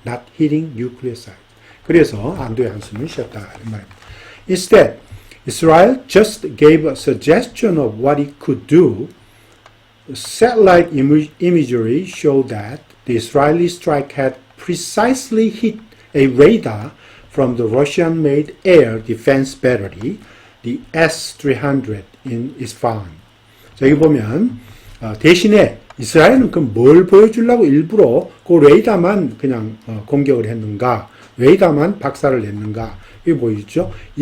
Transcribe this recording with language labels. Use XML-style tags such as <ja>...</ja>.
<en>Not hitting nuclear site.</en> <ko>그래서 안도의 한숨을 쉬었다 이런 말입니다.</ko> <en>Instead, Israel just gave a suggestion of what it could do satellite imagery showed that the Israeli strike had precisely hit a radar from the Russian-made air defense battery, the S-300 in Isfahan.</en> <ko>자, 여기 보면 대신에 이스라엘은 그 뭘 보여주려고 일부러 그 레이더만 그냥 공격을 했는가, 레이더만 박살을 냈는가, 이게 보이죠?</ko>